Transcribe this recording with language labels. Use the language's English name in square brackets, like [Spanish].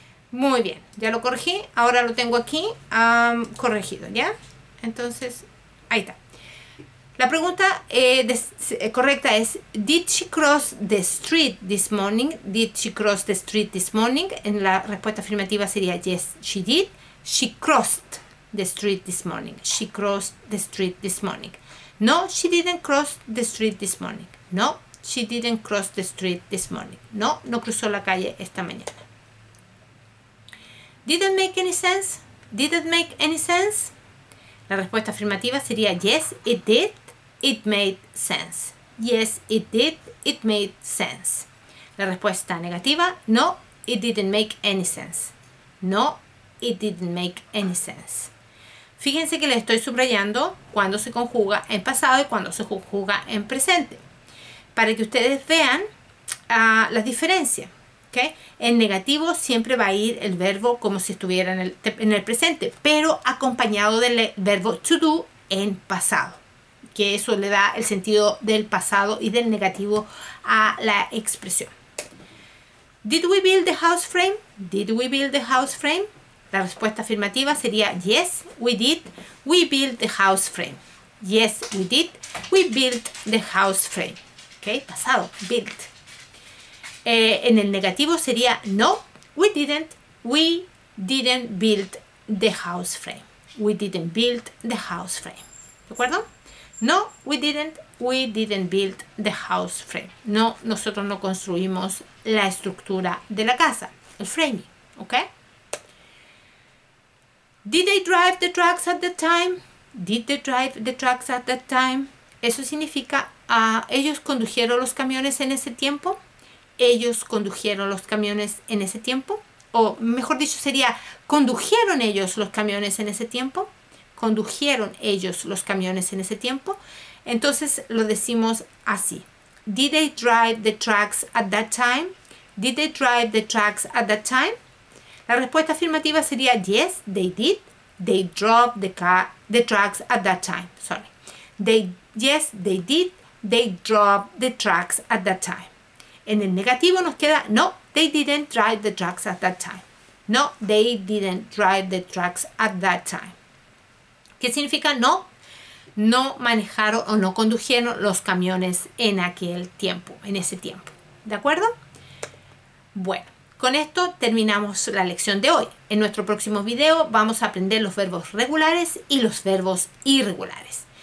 [Spanish] Muy bien, ya lo corregí, ahora lo tengo aquí corregido, ¿ya? Entonces, ahí está. La pregunta correcta es, [English] did she cross the street this morning? Did she cross the street this morning? [Spanish] En la respuesta afirmativa sería [English] yes, she did. She crossed the street this morning. She crossed the street this morning. No, she didn't cross the street this morning. No, she didn't cross the street this morning. [Spanish] No, no cruzó la calle esta mañana. [English] Did it make any sense? Did it make any sense? [Spanish] La respuesta afirmativa sería [English] yes, it did. It made sense. Yes, it did. It made sense. [Spanish] La respuesta negativa, [English] no, it didn't make any sense. No, it didn't make any sense. [Spanish] Fíjense que le estoy subrayando cuando se conjuga en pasado y cuando se conjuga en presente, para que ustedes vean las diferencias. ¿Okay? En negativo siempre va a ir el verbo como si estuviera en el presente, pero acompañado del verbo to do en pasado, que eso le da el sentido del pasado y del negativo a la expresión. [English] Did we build the house frame? Did we build the house frame? [Spanish] La respuesta afirmativa sería [English] yes, we did. We built the house frame. Yes, we did. We built the house frame. [Spanish] ¿Okay? Pasado, built. En el negativo sería [English] no, we didn't. We didn't build the house frame. We didn't build the house frame. [Spanish] ¿De acuerdo? [English] No, we didn't. We didn't build the house frame. [Spanish] No, nosotros no construimos la estructura de la casa, el framing. ¿Ok? [English] Did they drive the trucks at the time? Did they drive the trucks at that time? [Spanish] Eso significa, ellos condujeron los camiones en ese tiempo. Ellos condujeron los camiones en ese tiempo. O mejor dicho sería, ¿condujeron ellos los camiones en ese tiempo? ¿Condujeron ellos los camiones en ese tiempo? Entonces lo decimos así. [English] Did they drive the trucks at that time? Did they drive the trucks at that time? [Spanish] La respuesta afirmativa sería [English] yes, they did. They drove the trucks at that time. Sorry. Yes, they did. They drove the trucks at that time. [Spanish] En el negativo nos queda [English] no, they didn't drive the trucks at that time. No, they didn't drive the trucks at that time. [Spanish] ¿Qué significa no? No manejaron o no condujeron los camiones en aquel tiempo, en ese tiempo. ¿De acuerdo? Bueno, con esto terminamos la lección de hoy. En nuestro próximo video vamos a aprender los verbos regulares y los verbos irregulares.